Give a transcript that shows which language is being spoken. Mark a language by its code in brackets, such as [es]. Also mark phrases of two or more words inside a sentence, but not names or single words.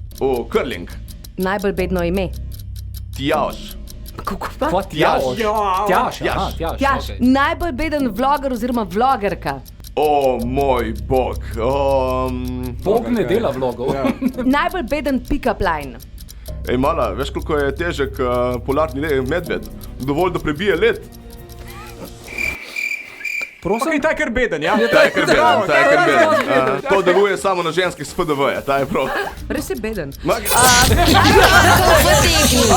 [sl] Curling. Najbolj bedno ime? Tjaž. Kako pa? Pa Tjaž. Tjaž, Tjaž. aha, Tjaž. Tjaž, okej. najbolj beden vloger oziroma vlogerka? O moj bog. Bog ne dela vlogov. Najbolj beden [en] pick-up line? [sl] Ej, mala, veš, koliko je težek polarni medved? Dovolj, da prebije led. Prosim? Ok, ta je kar beden, ja? Ta je kar beden, ta je kar beden. To deluje samo na ženskih s FDV-ja, ta je prav. Res je beden.